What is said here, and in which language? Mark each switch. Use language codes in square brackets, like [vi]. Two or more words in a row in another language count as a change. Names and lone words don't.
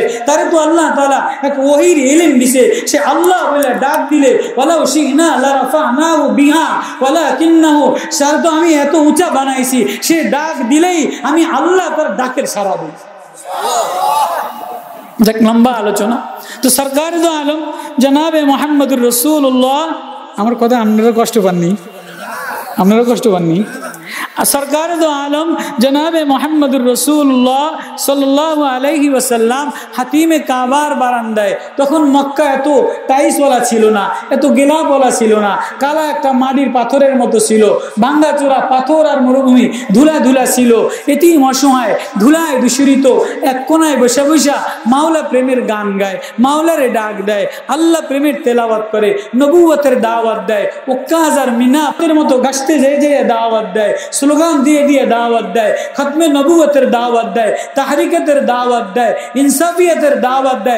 [bn] তারে তো আল্লাহ তাআলা এক ওহীর ইলম দিছে। সে আল্লাহ বলে ডাক দিলে [ar] ولو شئنا لرفعناه بها ولكنه, [bn] সে তো আমি এত উঁচা বানাইছি, সে ডাক দিলেই আমি আল্লাহ তার ডাকের সাড়া দিই। যাক, লম্বা আলোচনা। তো সরকার দো আলম জনাবে মুহাম্মদুর রাসূলুল্লাহ, আমার কথা আপনারা কষ্ট পাননি? আপনারা কষ্ট পাননি? সরকার দো আলম জনাব মোহাম্মদুর রাসূলুল্লাহ সাল্লাল্লাহু আলাইহি ওয়াসাল্লাম হাতিমে काবার বারান্দায় তখন মক্কা এত টাইলসওয়ালা ছিল না, এত গেলাপওয়ালা ছিল না, কালা একটা মাটির পাথরের মতো ছিল, ভাঙ্গাচোরা পাথর আর মরুভূমি, ধুলা ধুলা ছিল। এতিম অসহায় ধুলায় দূষিত এক কোনায় বসে বসে মাওলা প্রেমের গান গায়, মাওলারে ডাক দেয়, আল্লাহ প্রেমের তেলাওয়াত করে, নবুয়তের দাওয়াত দেয়, ওকাজ আর মিনাতের মতো গাছতে যেয়ে যেয়ে দাওয়াত দেয়, স্লোগান দিয়ে দিয়ে দাওয়াত দেয়, খতমে নবুয়তের দাওয়াত দেয়, তাহরিকতের দাওয়াত দেয়, ইনসাফিয়তের দাওয়াত দেয়।